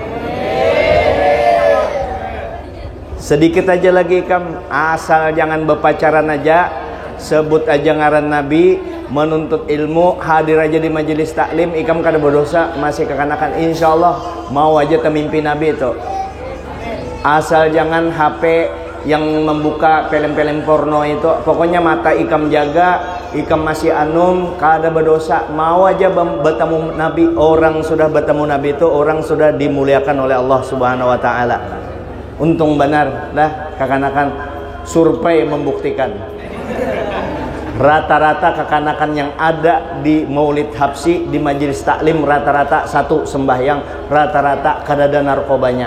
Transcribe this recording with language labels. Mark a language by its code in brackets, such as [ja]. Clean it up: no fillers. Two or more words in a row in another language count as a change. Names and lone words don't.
[bjn] Sedikit aja lagi ikam, asal jangan berpacaran aja, sebut aja ngaran Nabi, menuntut ilmu, hadir aja di majelis taklim, ikam kada berdosa, masih kekanakan. Insyaallah mau aja temimpi Nabi itu. Asal jangan HP yang membuka film-film porno itu, pokoknya mata ikam jaga, ikam masih anum, kada berdosa, mau aja bertemu Nabi. [id] Orang sudah bertemu Nabi itu orang sudah dimuliakan oleh Allah [ar] سبحانه وتعالى. [bjn] Untung benar dah kekanakan survei membuktikan. Rata-rata kekanakan yang ada di Maulid Habsyi di majelis taklim rata-rata satu sembahyang, rata-rata kada ada narkobanya.